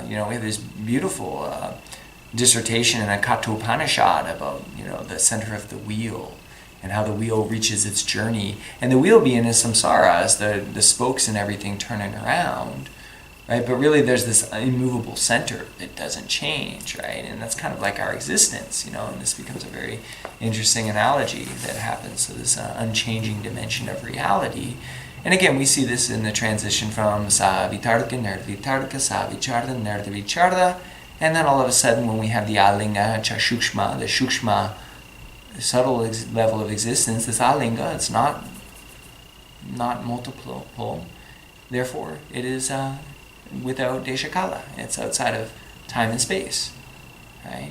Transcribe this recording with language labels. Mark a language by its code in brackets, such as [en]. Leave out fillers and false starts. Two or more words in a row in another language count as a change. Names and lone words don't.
[en] You know, we have this beautiful dissertation in a Kathopanishad about, you know, the center of the wheel, and how the wheel reaches its journey, and the wheel being is samsara, as the spokes and everything turning around, right? But really there's this immovable center that doesn't change, right? And that's kind of like our existence, you know, and this becomes a very interesting analogy that happens to this unchanging dimension of reality. And again, we see this in the transition from [sa] sa vitarka, nirvitarka, sa vicharda, nirvicharda, [en] and then all of a sudden when we have the [sa] alinga, chashukshma, [en] the shukshma, subtle level of existence, this alinga, it's not multiple, therefore it is without deshakala, it's outside of time and space, right?